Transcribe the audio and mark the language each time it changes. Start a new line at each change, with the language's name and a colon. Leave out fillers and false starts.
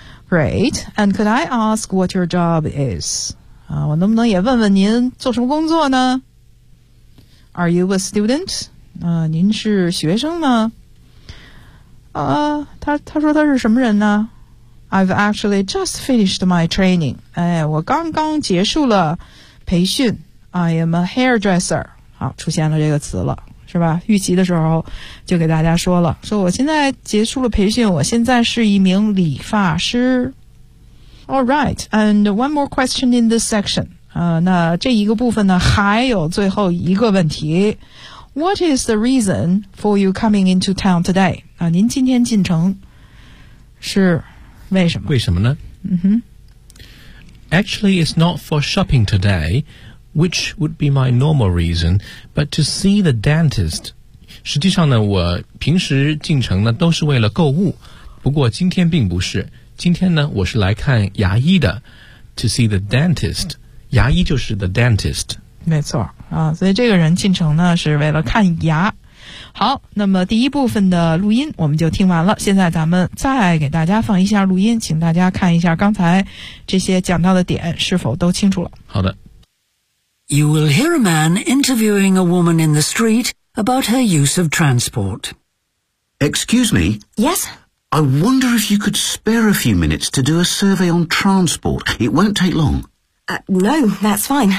English: Great, and could I ask what your job is?
Chinese: 我能不能也问问您做什么工作呢？
English: Are you a student?
Chinese: 您是学生吗？他说他是什么人呢 ？
English: I've actually just finished my training.
Chinese: 我刚刚结束了培训。
English: I am a hairdresser.
Chinese: 好，出现了这个词了，是吧？预习的时候就给大家说了，说我现在结束了培训，我现在是一名理发师。
English: All right, and one more question in this section.
Chinese: 那这一个部分呢，还有最后一个问题。
English: What is the reason for you coming into town today?
Chinese: 您今天进城是为什么？为什么呢？
English: Actually, it's not for shopping today, which would be my normal reason, but to see the dentist.
Chinese: 实际上呢，我平时进城呢都是为了购物，不过今天并不是。今天呢，我是来看牙医的 ，
English: to see the dentist.
Chinese: 牙医就是 the dentist. 没错所以这个人进城呢是为了看牙。好，那么第一部分的录音我们就听完了，现在咱们再给大家放一下录音，请大家看一下刚才这些讲到的点是否都清楚了。好的。
English: You will hear a man interviewing a woman in the street about her use of transport. Excuse me? Yes? I wonder if you could spare a few minutes to do a survey on transport. It won't take long. No, that's fine.